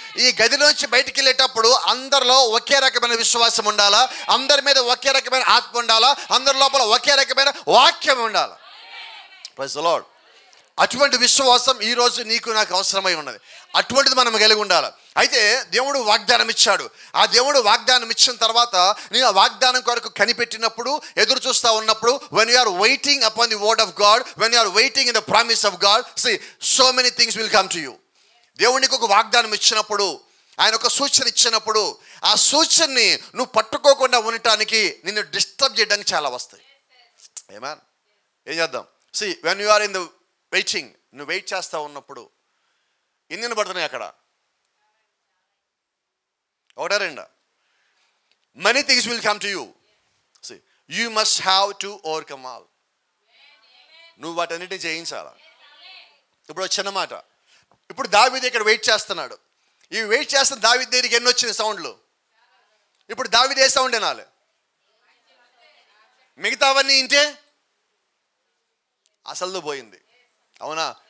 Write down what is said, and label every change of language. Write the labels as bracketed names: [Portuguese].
[Telugu] ఈ గదిలోంచి బయటికి వెళ్ళేటప్పుడు అందరిలో ఒకే రకమైన విశ్వాసం ఉండాలా, అందరి మీద ఒకే రకమైన ఆత్మ ఉండాలా, అందరి లోపల ఒకే రకమైన వాక్యం ఉండాలా. [English] Praise the Lord. [Telugu] అటువంటి విశ్వాసం ఈరోజు నీకు నాకు అవసరమై ఉన్నది. అటువంటిది మనం కలిగి ఉండాలి. అయితే దేవుడు వాగ్దానం ఇచ్చాడు. ఆ దేవుడు వాగ్దానం ఇచ్చిన తర్వాత నీ ఆ వాగ్దానం కొరకు కనిపెట్టినప్పుడు, ఎదురు చూస్తూ ఉన్నప్పుడు, [English] when you are waiting upon the word of God, when you are waiting in the promise of God, see, so many things will come to you. [Telugu] దేవునికి ఒక వాగ్దానం ఇచ్చినప్పుడు, ఆయన ఒక సూచన ఇచ్చినప్పుడు, ఆ సూచనని నువ్వు పట్టుకోకుండా ఉండటానికి నిన్ను డిస్టర్బ్ చేయడానికి చాలా వస్తాయి. ఏమన్ ఏం చేద్దాం? [English] see, when you are in the waiting, [Telugu] నువ్వు వెయిట్ చేస్తూ ఉన్నప్పుడు ఎన్ని పడుతున్నాయి అక్కడ? ఒకటా రెండా? [English] many things will come to you. See, you must have to overcome all. [Telugu] నువ్వు వాటన్నిటిని జయించాలా. ఇప్పుడు చిన్న మాట, ఇప్పుడు దావీదు ఇక్కడ వెయిట్ చేస్తున్నాడు. ఈ వెయిట్ చేస్తున్న దావీదు దగ్గరికి ఎన్ని వచ్చిన సౌండ్లు? ఇప్పుడు దావీదు ఏ సౌండ్ వినాలి? మిగతావన్నీ ఇంటే అసలు పోయింది. అవునా?